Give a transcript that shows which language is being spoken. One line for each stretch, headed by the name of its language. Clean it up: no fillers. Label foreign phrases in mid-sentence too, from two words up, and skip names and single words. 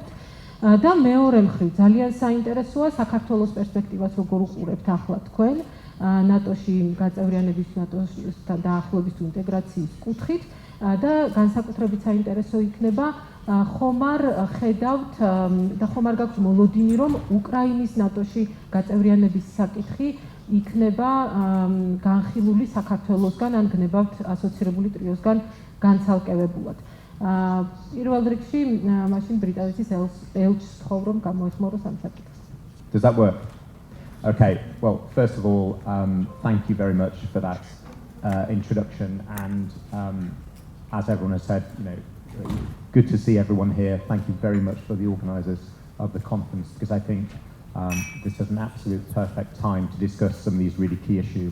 Georgian: და მეორე მხრივ ძალიან საინტერესოა საქართველოს პერსპექტივას როგორ უყურებთ ახლა თქვენ ნატოში გაწევრიანების, ნატოსთან დაახლოების თუ ინტეგრაციის კუთხით და განსაკუთრებით საინტერესო იქნება ხომ არ ხედავთ და ხომ არ გაქვთ მოლოდინი, რომ უკრაინის ნატოში გაწევრიანების საკითხი იქნება განხილული საქართველოსგან ან გნებავთ ასოცირებული ტრიოსგან განცალკევებულად. პირველ რიგში მაშინ ბრიტანეთის ელჩს ვთხოვ, რომ გამოეხმაროს ამ საკითხს.
English: Does that work? Okay, well, first of all, thank you very much for that introduction, and as everyone has said, good to see everyone here. Thank you very much for the organisers of the conference, because I think this is an absolute perfect time to discuss some of these really key issues.